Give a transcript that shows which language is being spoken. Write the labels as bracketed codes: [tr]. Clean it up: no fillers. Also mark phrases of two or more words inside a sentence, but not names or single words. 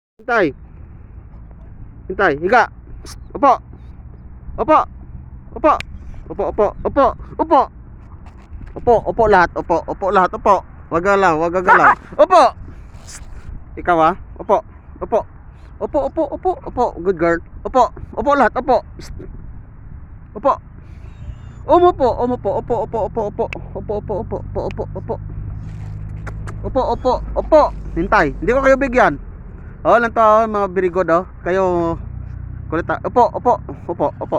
[tl] Hintay. Hintay. Higa. Psst. Upo. Upo. Upo. Upo, upo, upo. Upo. Upo, upo lahat. Upo, upo lahat. Upo. Wag galaw, wag galaw. Upo. Psst. Ikaw ah. Upo. Upo. Upo, upo, upo, upo. [en] Good girl. [tl] Upo. Upo lahat. Upo. Psst. Upo. Umupo, umupo, upo, upo, upo, upo. Upo, upo, upo, upo, upo, upo. Upo, upo, upo. Hintay. Hindi ko kayo bigyan. Oh, lang to mga [en] very good [tl] oh. Kayo kulit. Upo, upo, upo, upo.